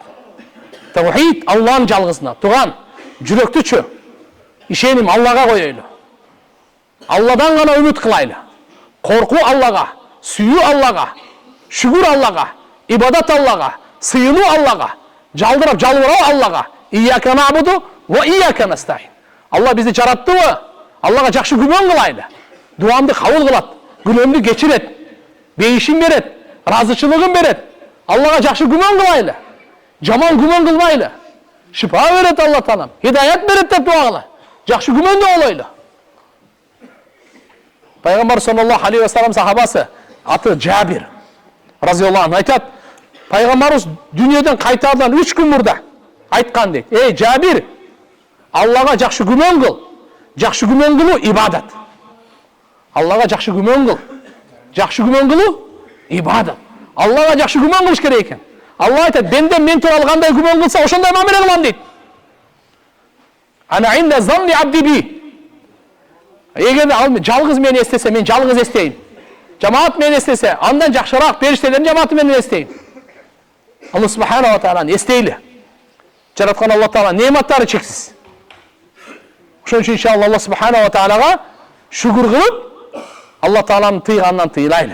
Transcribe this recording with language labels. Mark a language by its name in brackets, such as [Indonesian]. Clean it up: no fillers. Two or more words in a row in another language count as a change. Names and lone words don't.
[Kyrgyz] Таухид Алланын жалгызына, туган жүрөктүчү ишеним Аллага коелу. Алладан гана үмүт кылайлы. Коркуу Аллага, сүйүү Аллага, шүгүр Аллага, ибадат Аллага, сыйынуу Аллага, жалдырап жалбыроо Аллага. [Arabic] إياك نعبد وإياك نستعين. [Kyrgyz] Алла бизди жараттыбы? Аллага жакшы күмөн кылайлы. Дуамды кабыл кылат, күнөөмдү кечирет, бейишин берет, разычылыгын берет. Аллага жакшы күмөн кылайлы. Жаман күмөн кылбайлы. Шифа берет Алла Таалам, хидаят берет деп дуа кыла. Жакшы күмөндө болойлу. Пайгамбар [Arabic] صلى الله عليه وسلم [Kyrgyz] сахабасы аты Жабир [Arabic] رضي الله عنه [Kyrgyz] айтат, пайгамбарыбыз дүйнөдөн кайтаардан 3 күн мурда айткан дейт. Эй Жабир, Аллага жакшы күмөн кыл. Жакшы күмөн кылуу ибадат. Аллага жакшы күмөн кыл. Жакшы күмөн кылуу ибадат. Аллага жакшы күмөн кылыш керек экен. Алла айтат, бенден мен тууралуу кандай күмөн кылса, ошондой мамиле кылам дейт. [Arabic] أنا عند ظن عبدي بي. [Kyrgyz] Эгерде ал жалгыз мени эстесе, мен жалгыз эстейм. Жамаат мени эстесе, андан жакшыраак периштелердин жамааты менен эстейм. Алла [Arabic] سبحانه وتعالىны [Kyrgyz] эстейли. Жараткан Алла Таала нематтары чексиз. Ошон үчүн иншалла Алла [Arabic] سبحانه وتعالىга [Kyrgyz] шүгүр кылып, Алла Тааланын тыйганынан тыйлайлы.